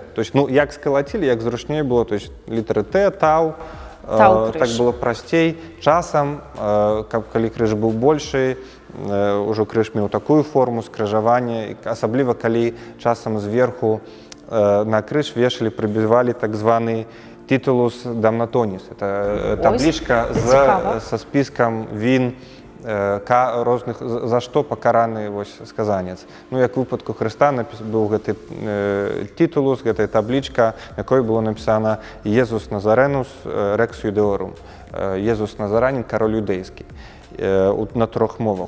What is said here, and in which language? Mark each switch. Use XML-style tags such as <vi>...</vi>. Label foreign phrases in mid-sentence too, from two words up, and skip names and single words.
<ru>То есть,</ru> <be>ну, як скалацілі, як зручней было,</be> <ru>то есть</ru> <be>літары Т, тау, так было прасцей. Часам, калі крыж быў большы, ўжо крыж меў такую форму скрыжавання, асабліва калі часам зверху на крыж вешалі, прыбівалі так званы</be> <la>titulus damnationis.</la> <ru>Это табличка со списком він,</ru> <be>розных, за што пакараны сказанец. Ну, як у выпадку Хрыста быў гэты титулус, гэтая табличка, якой было напісана</be> <la>«Iesus Nazarenus rex Iudaeorum».</la> <be>«Езус Назаранін, кароль юдэйскі» на 3 мовах.</be>